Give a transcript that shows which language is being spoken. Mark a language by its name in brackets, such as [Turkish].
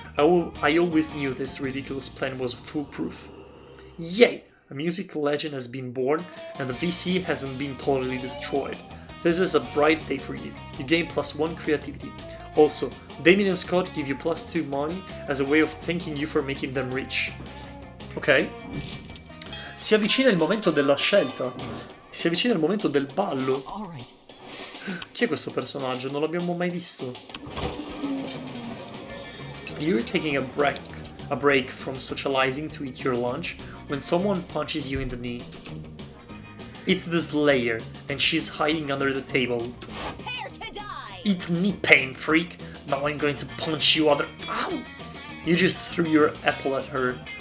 [English] I always knew this ridiculous plan was foolproof. Yay! A music legend has been born, and the VC hasn't been totally destroyed. This is a bright day for you. You gain +1 creativity. Also, Damien and Scott give you +2 money as a way of thanking you for making them rich. Ok. [Italian] Si avvicina il momento della scelta. Si avvicina il momento del ballo. [English] Alright. [Italian] Chi è questo personaggio? Non l'abbiamo mai visto. [English] You're taking a break from socializing to eat your lunch when someone punches you in the knee. It's the Slayer, and she's hiding under the table. Prepare to die! Eat knee pain, freak! Now I'm going to punch you other— Ow! You just threw your apple at her.